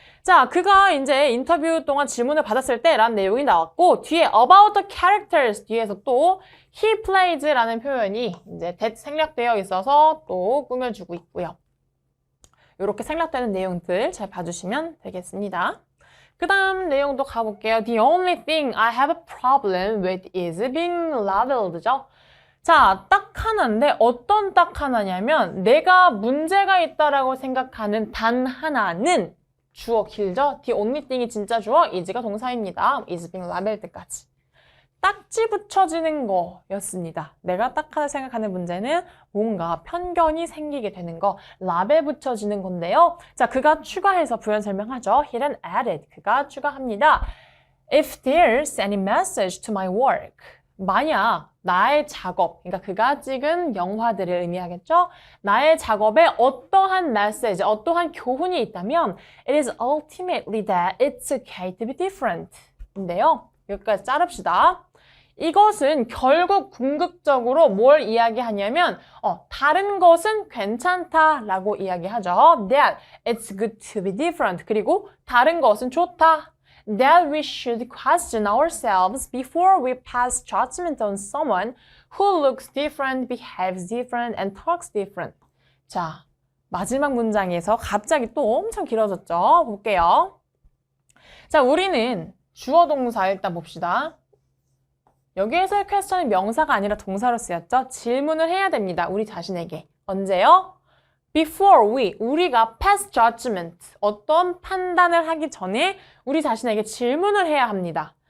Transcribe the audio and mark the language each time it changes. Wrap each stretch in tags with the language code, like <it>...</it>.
<ko>자, 그가 이제 인터뷰 동안 질문을 받았을 때 라는 내용이 나왔고 뒤에 about the characters 뒤에서 또 he plays 라는 표현이 이제 that 생략되어 있어서 또 꾸며주고 있고요. 이렇게 생략되는 내용들 잘 봐주시면 되겠습니다. 그 다음 내용도 가볼게요.</ko> <en>The only thing I have a problem with is being labelled죠.</en> <ko>자, 딱 하나인데 어떤 딱 하나냐면 내가 문제가 있다라고 생각하는 단 하나는 주어 길죠?</ko> <en>The only thing</en> <ko>이 진짜 주어, is가 동사입니다.</ko> <en>is being labelled까지.</en> <ko>딱지 붙여지는 거였습니다. 내가 딱 하나 생각하는 문제는 뭔가 편견이 생기게 되는 거, 라벨 붙여지는 건데요. 자, 그가 추가해서 부연 설명하죠.</ko> <en>He then added,</en> <ko>그가 추가합니다.</ko> <en>If there's any message to my work,</en> <ko>만약 나의 작업, 그러니까 그가 찍은 영화들을 의미하겠죠? 나의 작업에 어떠한 메시지, 어떠한 교훈이 있다면</ko> <en>It is ultimately that it's okay to be different</en> <ko>인데요. 여기까지 자릅시다. 이것은 결국 궁극적으로 뭘 이야기하냐면 다른 것은 괜찮다라고 이야기하죠.</ko> <en>That it's good to be different.</en> <ko>그리고 다른 것은 좋다.</ko> <en>That we should question ourselves before we pass judgment on someone who looks different, behaves different, and talks different.</en> <ko>자, 마지막 문장에서 갑자기 또 엄청 길어졌죠. 볼게요. 자, 우리는 주어 동사 일단 봅시다. 여기에서의 퀘스천은 명사가 아니라 동사로 쓰였죠. 질문을 해야 됩니다. 우리 자신에게. 언제요? Before 우리가</ko> <en>pass judgment,</en> <ko>어떤 판단을 하기 전에 우리 자신에게 질문을 해야 합니다.</ko>